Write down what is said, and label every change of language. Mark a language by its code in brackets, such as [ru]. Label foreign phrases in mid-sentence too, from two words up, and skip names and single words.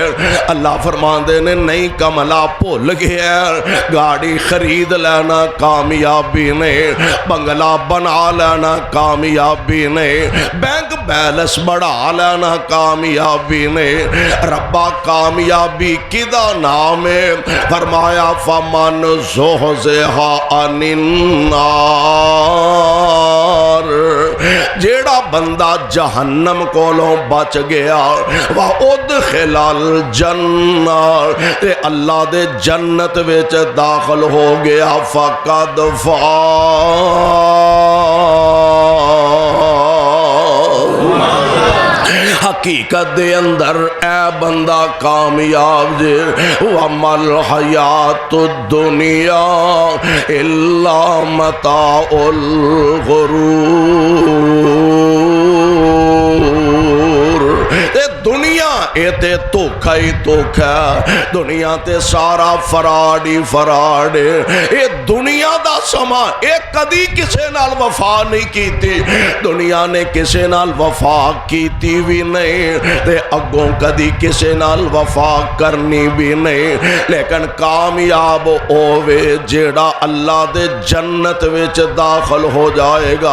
[pa] اللہ فرماندے نے نہیں کملا بھول گیا، گاڑی خرید لینا کامیابی نہیں، بنگلہ بنا لینا کامیابی نہیں، بینک بیلنس بڑھا لینا کامیابی نہیں۔ ربا کامیابی کدا نام ہے؟ [ar] فرمایا فمن زحزح عن النار، [pa] جیڑا بندہ جہنم کولوں بچ گیا، [ar] وَأُدْخِلَ الْجَنَّةَ [pa] تے اللہ دے جنت وچ داخل ہو گیا، فَقَدْ حقیقت دے اندر اے بندہ کامیاب جے۔ [ar] وَمَا الْحَيَاةُ الدُّنْيَا إِلَّا مَتَاعُ الْغُرُورِ۔ [pa] دنیا اے تے دھوکھا ہی دھوکھا، دنیا تے سارا فراڈ ہی فراڈ، اے دنیا دا سماں ایہ کدی کسے نال وفا نہیں کیتی، دنیا نے کسے نال وفا کیتی بھی نہیں تے اگوں کدی کسے نال وفا کرنی بھی نہیں. لیکن کامیاب ہووے جیڑا اللہ دے جنت وچ داخل ہو جائے گا.